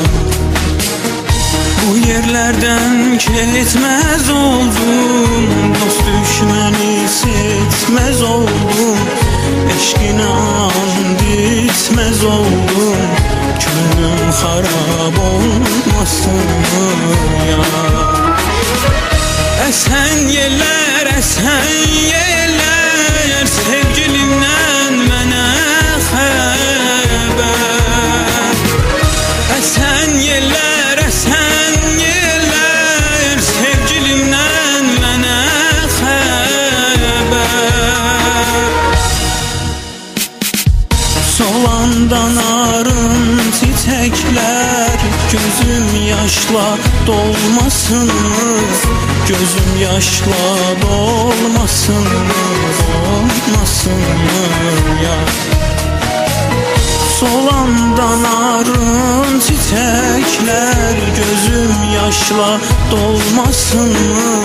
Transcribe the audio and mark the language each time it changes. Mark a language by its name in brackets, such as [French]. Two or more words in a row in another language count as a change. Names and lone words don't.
[Turkish] Bu yerlerden kesmez oldum, dost düşmeni seçmez oldum, eşkine and içmez oldum, gönlüm harap olmasın mı ya? Esen yeller, sevgilimden [Azerbaijani] mənə xəbər. [Turkish] Esen yeller, sevgilimden [Azerbaijani] mənə xəbər. [Turkish] Solandan arın çiçekler, gözüm yaşla dolmasın mı? Gözüm yaşla dolmasın mı? Dolmasın mı ya? Solandan arın çiçekler, gözüm yaşla dolmasın mı?